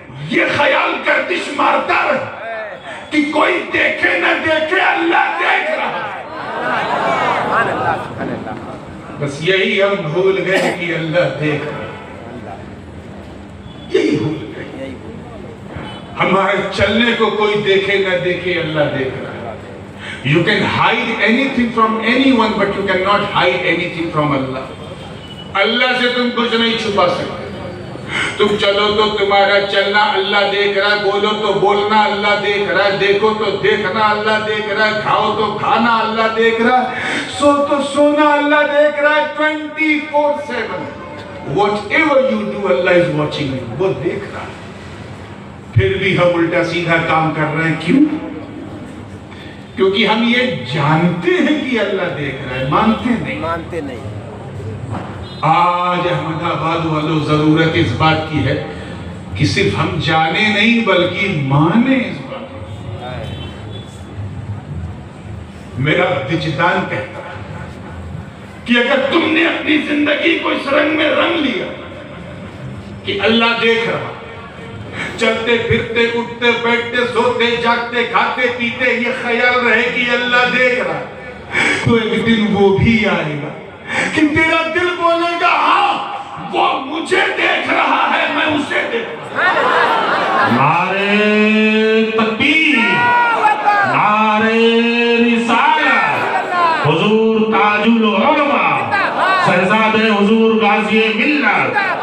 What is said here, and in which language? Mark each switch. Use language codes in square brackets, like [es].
[ur] یہ خیال گردش مارتا رہے کہ کوئی دیکھے نہ دیکھے اللہ دیکھ رہا ہے. سبحان اللہ سبحان اللہ. بس یہی ہم بھول گئے کہ اللہ دیکھ رہا ہے. یہی بھول گئے. ہمارے چلنے کو کوئی دیکھے نہ دیکھے اللہ دیکھ رہا ہے. [en] You can hide anything from anyone but you cannot hide anything from Allah. [ur] اللہ سے تم کچھ نہیں چھپا سکتے. تم چلو تو تمہارا چلنا اللہ دیکھ رہا ہے, بولو تو بولنا اللہ دیکھ رہا ہے, دیکھو تو دیکھنا اللہ دیکھ رہا ہے, کھاؤ تو کھانا اللہ دیکھ رہا ہے, سو تو سونا اللہ دیکھ رہا ہے 24/7. [en] Whatever you do Allah is watching you. [ur] وہ دیکھ رہا ہے. پھر بھی ہم الٹا سیدھا کام کر رہے ہیں. کیوں؟ کیونکہ ہم یہ جانتے ہیں کہ اللہ دیکھ رہا ہے, مانتے نہیں. آج احمد آباد والوں ضرورت اس بات کی ہے کہ صرف ہم جانے نہیں بلکہ مانے اس بات کی. میرا وجدان کہتا ہے کہ اگر تم نے اپنی زندگی کو اس رنگ میں رنگ لیا کہ اللہ دیکھ رہا, چلتے پھرتے اٹھتے بیٹھتے سوتے جاگتے کھاتے پیتے یہ خیال رہے کہ اللہ دیکھ رہا ہے, تو ایک دن وہ بھی آئے گا کہ تیرا دل بولے گا ہاں وہ مجھے دیکھ رہا ہے, میں اسے دیکھ رہا ہوں. نعرے تکبیر, نعرے رسالت, حضور تاج العلماء, شہزادے حضور غازی ملت.